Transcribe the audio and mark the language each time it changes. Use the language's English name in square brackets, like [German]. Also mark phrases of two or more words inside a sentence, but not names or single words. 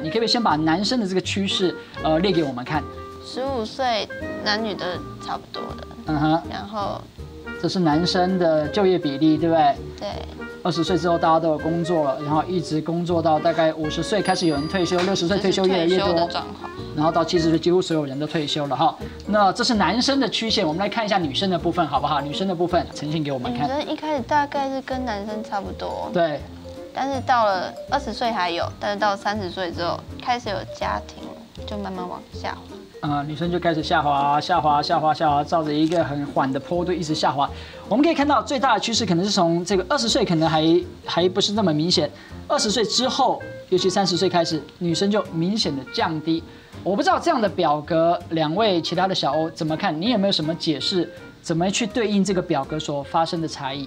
[Chinese] 你可不可以先把男生的這個趨勢列給我們看？15歲男女都差不多的。然後這是男生的就業比例，對不對？對。 20歲之後大家都有工作了，然後一直工作到大概50歲開始有人退休，60歲退休越來越多。然後到70歲幾乎所有人都退休了哈。那這是男生的曲線，我們來看一下女生的部分，好不好？女生的部分呈現給我們看。女生一開始大概是跟男生差不多。對。但是到了20歲還有，但是到30歲之後開始有家庭，就慢慢往下滑。女生就開始下滑，照着一個很緩的坡度一直下滑。我們可以看到最大的趨勢可能是從這個20歲可能還不是那麼明顯，20歲之後，尤其30歲開始，女生就明顯的降低。我不知道這樣的表格，兩位其他的小歐怎麼看？你有沒有什麼解釋？怎麼去對應這個表格所發生的差異？